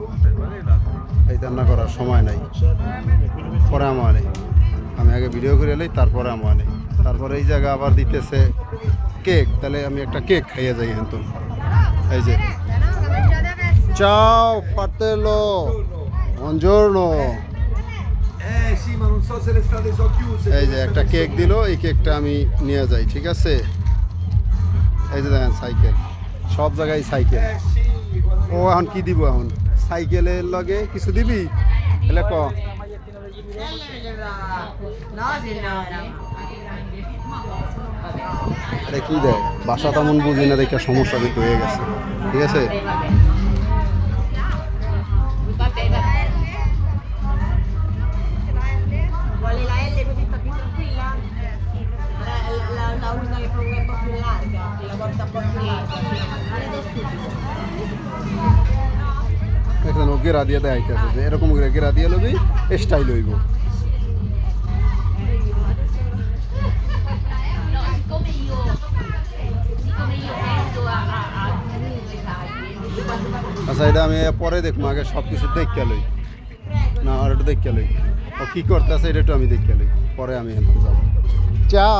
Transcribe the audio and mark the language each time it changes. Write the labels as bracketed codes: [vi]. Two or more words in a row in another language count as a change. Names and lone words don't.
[bn] এই রান্না করার সময় নাই, পরে আমার নেই, আমি আগে ভিডিও করে এলাই তারপরে আমার নেই। তারপরে এই জায়গা আবার দিতেছে কেক, তাহলে আমি একটা কেক খাইয়ে যাই কিন্তু। এই যে [it] ciao fratello, buongiorno। Sì, ma non so se le strade sono chiuse. [bn] এই যে একটা কেক দিল, এই কেকটা আমি নিয়ে যাই, ঠিক আছে। এই যে দেখেন সাইকেল, সব জায়গায় সাইকেল। [it] Sì, [bn] ও এখন কি দিব, এখন সাইকেলের লগে কিছু দিবি, এলে ক। এটা কি দেয়, বাসা তেমন বুঝি না দেখে সমস্যা কিন্তু হয়ে গেছে, ঠিক আছে। [it] Vuole la L così sta più tranquilla? Sì, la usa che proprio è un po' più larga, che la porta un po' più larga. Vedo subito. [bn] এখানে গেরা দিয়ে দেখাইতেছে যে এরকম করে গেরা দিয়ে লবি, স্টাইল হইব। [it] No, siccome io tendo a [bn] আচ্ছা, এটা আমি পরে দেখবো, আগে সব কিছু দেখে লই, না আর একটু দেখে লই ও কি করতেছে, এটা একটু আমি দেখে লই, পরে আমি এখান থেকে যাবো। চা।